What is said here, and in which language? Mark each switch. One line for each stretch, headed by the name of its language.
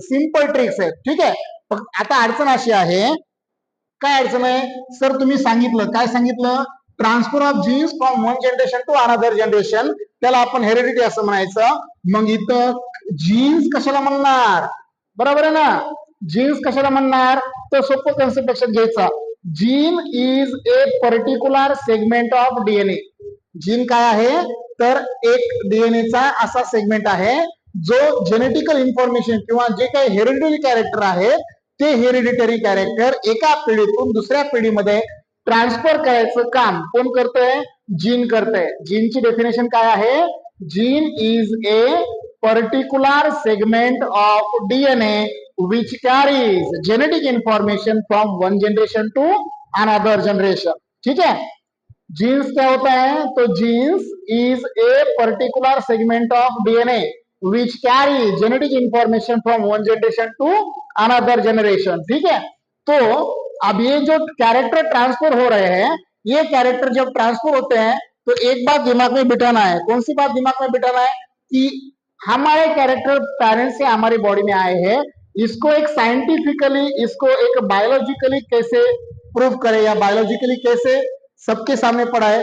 Marathi: Simple tricks आहेत. ठीक आहे. आता अडचण अशी आहे. काय अडचण आहे? सर तुम्ही सांगितलं, काय सांगितलं?
English: transfer of genes from one generation to another generation,
Marathi: त्याला आपण हेरिडिटी असं म्हणायचं. मग इथं जीन्स कशाला म्हणणार? बरोबर आहे ना. जीन्स कशाला म्हणणार? तर सोपं कन्सेप्ट लक्षात घ्यायचा.
English: Gene is a particular segment of DNA.
Marathi: Gene काय आहे? तर एक डीएनएचा असा सेगमेंट आहे जो जेनेटिकल इन्फॉर्मेशन किंवा जे काही हेरिडिटरी कॅरेक्टर आहे ते हेरिडिटरी कॅरेक्टर एका पिढीतून दुसऱ्या पिढीमध्ये ट्रान्सफर करायचं काम कोण करतंय? जीन करतंय. जीनची डेफिनेशन काय आहे?
English: Gene is a particular segment of DNA which carries genetic information from one generation to another generation.
Hindi: ठीक है. जीन्स क्या होता है? तो
English: Genes is a particular segment of DNA which carry genetic information from one generation to another generation.
Hindi: ठीक है. तो अब ये जो कैरेक्टर ट्रांसफर हो रहे हैं, ये कैरेक्टर जब ट्रांसफर होते हैं तो एक बात दिमाग में बिठाना है. कौन सी बात दिमाग में बिठाना है? कि हमारे कैरेक्टर पेरेंट्स से हमारी बॉडी में आए हैं, इसको एक साइंटिफिकली, इसको एक बायोलॉजिकली कैसे प्रूव करें या बायोलॉजिकली कैसे सबके सामने पड़ा है.